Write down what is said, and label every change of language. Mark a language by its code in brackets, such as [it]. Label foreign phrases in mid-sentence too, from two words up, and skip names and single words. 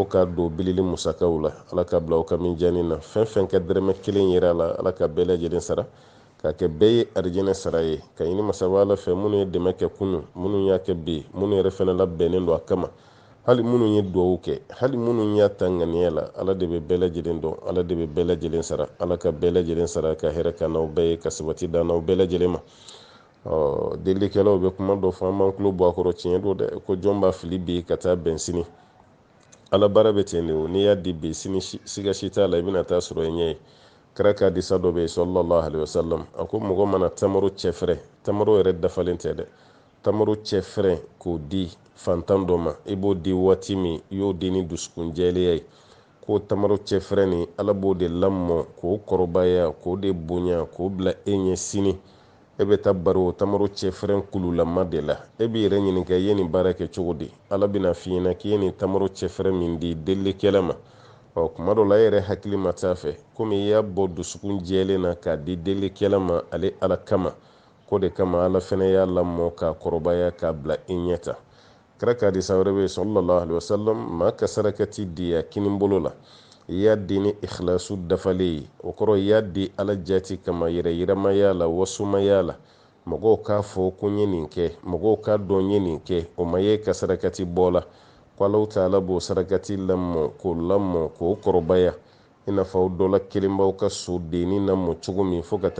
[bm] ka don bilili musakaw la ala ka bila aw ka mijaani na fɛn fɛn kɛ dɛrɛmɛ kelen yera la ala ka bɛɛ lajɛlen sara ka kɛ bɛɛ ye arijinɛ sara ye ka ɲini masaba ala fɛ minnu ye dɛmɛ kɛ kunun minnu y'a kɛ bi minnu yɛrɛ fɛnɛ labɛnnen don a kama hali minnu ye duwawu kɛ hali minnu y'a ta ŋaniya la ala de bɛ bɛɛ lajɛlen dɔn ala de bɛ bɛɛ lajɛlen sara ala ka bɛɛ lajɛlen sara ka hɛrɛ ka n'aw bɛɛ ye ka sabati da n'aw bɛɛ lajɛlen ma delilikɛlaw bɛ kuma dɔ fɔ an b'an tulo bɔ a kɔrɔ tiɲɛ don dɛ ko jɔn b'a fili bi ka taa bɛn sini ala baara bɛ ten de o n'i y'a di bi sini siga si t'a la i bɛna taa sɔrɔ i ɲɛ ye kira ka hadisa dɔ bɛ yen [ar] صلى الله عليه وسلم [bm] a ko mɔgɔ mana tamaro cɛfɛrɛ tamaro yɛrɛ dafalen tɛ dɛ tamaro cɛfɛrɛ k'o di fantan dɔ ma i b'o di waati min i y'o di ni dusukun jɛlenya ye k'o tamaro cɛfɛrɛ ni ala b'o de lamɔ k'o kɔrɔbaya k'o de bonya k'o bila e ɲɛ sini e bɛ taa bari o tamaro cɛfɛrɛn kululama de la e b'i yɛrɛ ɲininka i ye nin baara kɛ cogo di ala bɛna f'i ɲɛna k'i ye nin tamaro cɛfɛrɛn min di delilikɛla ma kuma dɔ la e yɛrɛ hakili ma t'a fɛ komi i y'a bɔ dusukun jɛlen na k'a di delilikɛla ma ale ala kama ko de kama ala fɛnɛ y'a lamɔ k'a kɔrɔbaya k'a bila i ɲɛ ta kira ka hadisa wɛrɛ bɛ yen [ar] صلى الله عليه وسلم [bm] maa ka sarakati di a kinibolo la i y'a di ni ikhlasu dafalen ye o kɔrɔ i y'a di ala jati kama yɛrɛ yiramaya la wasumaya la mɔgɔw k'a fɔ ko n ye nin kɛ mɔgɔw k'a dɔn n ye nin kɛ o ma ye ka sarakati bɔ la ko [ar] الله تعالى [bm] b'o sarakati lamɔ k'o kɔrɔbaya i n'a fɔ dɔ la kelen b'aw ka sodenni lamɔ cogo min fo ka